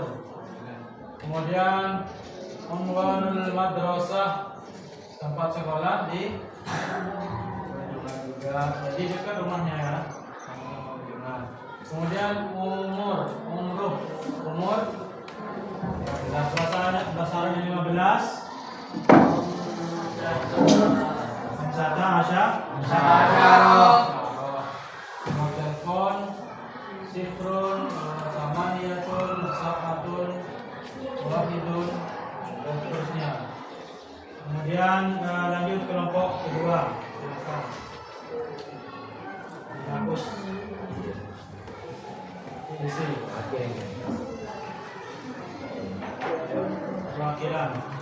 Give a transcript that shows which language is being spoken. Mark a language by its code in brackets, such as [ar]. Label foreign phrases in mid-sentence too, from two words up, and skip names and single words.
[id] Kemudian [ar] عنوان المدرسة, [id] tempat sekolah di Bendungan juga. Jadi dekat rumahnya ya. Kemudian umur. Bahasanya 15. [ar] خمسة عشر. [id] Nomor telepon [ar] صفر، ثمانية، سبعة, [id] wahidun, dan seterusnya. Kemudian lanjut kelompok kedua. Silakan. hapus di sini Oke. perwakilan.